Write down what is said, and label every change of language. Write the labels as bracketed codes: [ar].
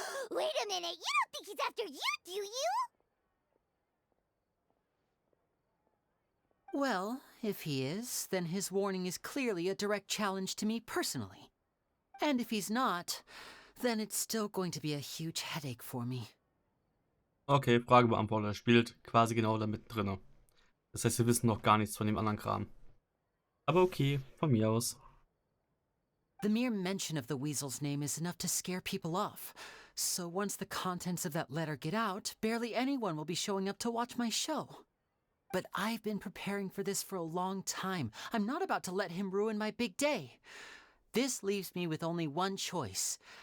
[en] Wait a minute, you don't think he's after you, do you? Well, if he is, then his warning is clearly a direct challenge to me personally. And if he's not, then it's still going to be a huge headache for me. [de] Okay, Frage beantwortet. Er spielt quasi genau da drinne. Das heißt, wir wissen noch gar nichts von dem anderen Kram. Aber okay, von mir aus. [en] The mere mention of the Weasel's name is enough to scare people off. So once the contents of that letter get out, barely anyone will be showing up to watch my show. But I've been preparing for this for a long time. I'm not about to let him ruin my big day. This leaves me with only one choice.